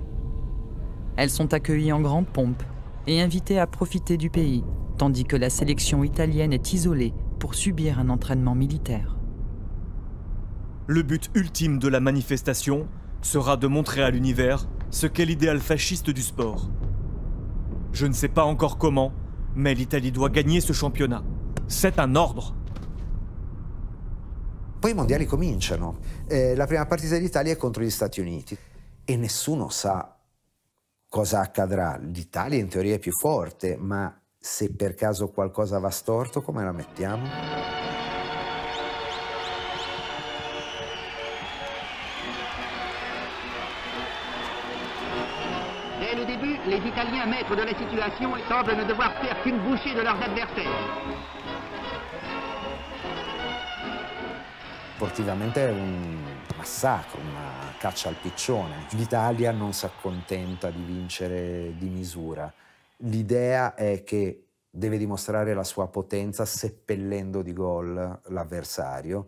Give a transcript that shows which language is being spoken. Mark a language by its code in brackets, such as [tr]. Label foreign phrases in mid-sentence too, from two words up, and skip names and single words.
[fr] Elles sont accueillies en grande pompe et invitées à profiter du pays, tandis que la sélection italienne est isolée pour subir un entraînement militaire. Le but ultime de la manifestation sera de montrer à l'univers ce qu'est l'idéal fasciste du sport. Je ne sais pas encore comment, mais l'Italie doit gagner ce championnat. C'est un ordre. [it] Poi i mondiali cominciano. La prima partita d'Italia è contro gli Stati Uniti e nessuno sa cosa accadrà. L'Italia in teoria è più forte, ma se per caso qualcosa va storto, come la mettiamo? [fr] Dès le début, les Italiens maîtres de la situation semblent ne devoir faire qu'une bouchée de leurs adversaires. [it] Sportivamente è un massacro, una caccia al piccione. L'Italia non si accontenta di vincere di misura. L'idea è che deve dimostrare la sua potenza seppellendo di gol l'avversario.